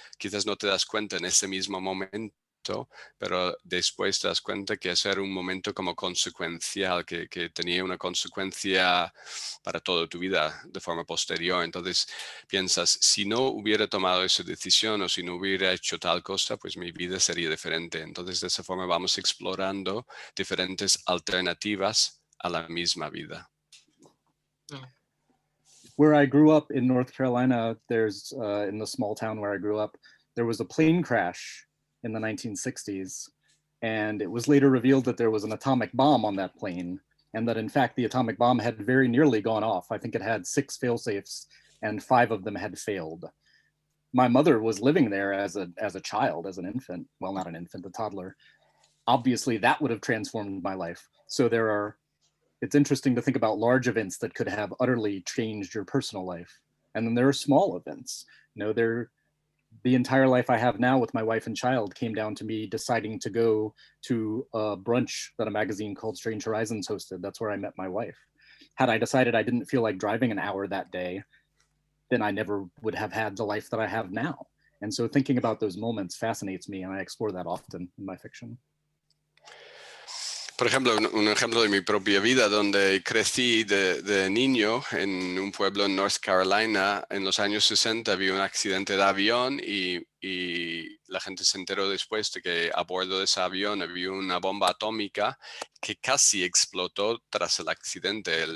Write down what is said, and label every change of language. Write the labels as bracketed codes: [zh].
[es] Quizás no te das cuenta en ese mismo momento, pero después te das cuenta que ese era un momento como consecuencial, que tenía una consecuencia para toda tu vida de forma posterior. Entonces piensas, si no hubiera tomado esa decisión o si no hubiera hecho tal cosa, pues mi vida sería diferente. Entonces de esa forma vamos explorando diferentes alternativas a la misma vida. [en] Where I grew up in North Carolina, there's in the small town where I grew up, there was a plane crash in the 1960s. And it was later revealed that there was an atomic bomb on that plane, and that in fact the atomic bomb had very nearly gone off. I think it had 6 fail-safes and 5 of them had failed. My mother was living there as a child, as an infant. Well, not an infant, a toddler. Obviously that would have transformed my life. So it's interesting to think about large events that could have utterly changed your personal life. And then there are small events. the entire life I have now with my wife and child came down to me deciding to go to a brunch that a magazine called Strange Horizons hosted. That's where I met my wife. Had I decided I didn't feel like driving an hour that day, then I never would have had the life that I have now. And so thinking about those moments fascinates me, and I explore that often in my fiction. [es] Por ejemplo, un ejemplo de mi propia vida, donde crecí de niño en un pueblo en North Carolina. En los años 60 había un accidente de avión y la gente se enteró después de que a bordo de ese avión había una bomba atómica que casi explotó tras el accidente.